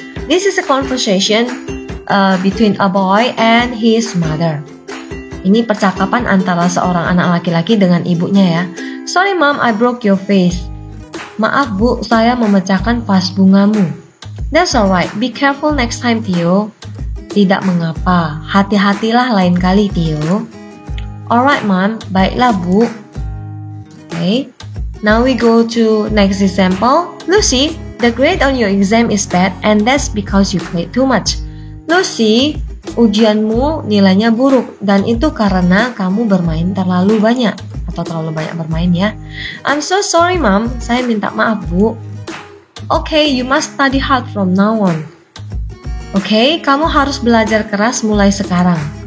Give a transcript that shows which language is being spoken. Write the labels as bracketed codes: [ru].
[en] This is a conversation between a boy and his mother. [id] Ini percakapan antara seorang anak laki-laki dengan ibunya ya. [en] Sorry mom, I broke your vase. [id] Maaf bu, saya memecahkan vas bungamu. [en] That's alright, be careful next time Theo. [id] Tidak mengapa, hati-hatilah lain kali Theo. [en] Alright mom, [id] baiklah bu. [en] Okay, now we go to next example. Lucy, the grade on your exam is bad and that's because you played too much. [id] Lucy, ujianmu nilainya buruk dan itu karena kamu bermain terlalu banyak. Atau terlalu banyak bermain ya. [en] I'm so sorry mom, [id] saya minta maaf bu. [en] Okay, you must study hard from now on. [id] Okay, kamu harus belajar keras mulai sekarang.